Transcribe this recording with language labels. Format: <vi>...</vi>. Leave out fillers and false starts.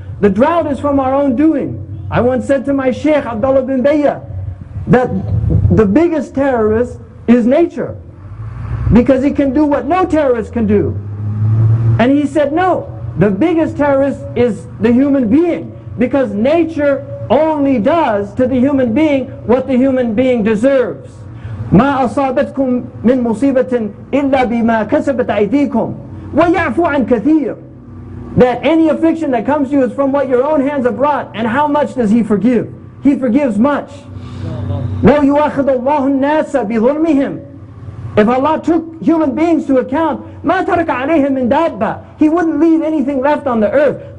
<en>The drought is from our own doing. I once said to my Shaykh Abdullah bin Bayya that the biggest terrorist is nature, because it can do what no terrorist can do. And he said no, the biggest terrorist is the human being, because nature only does to the human being what the human being deserves.</en> <ar>ما أصابتكم من مصيبة إلا بما كسبت أيديكم ويعفو عن كثير.</ar> <en>That any affliction that comes to you is from what your own hands have brought. And how much does He forgive? He forgives much.</en> <ar>لو يؤاخذ الله الناس بظلمهم.</ar> <en>If Allah took human beings to account,</en> <ar>ما ترك عليهم من دابة,</ar> <en>He wouldn't leave anything left on the earth.</en>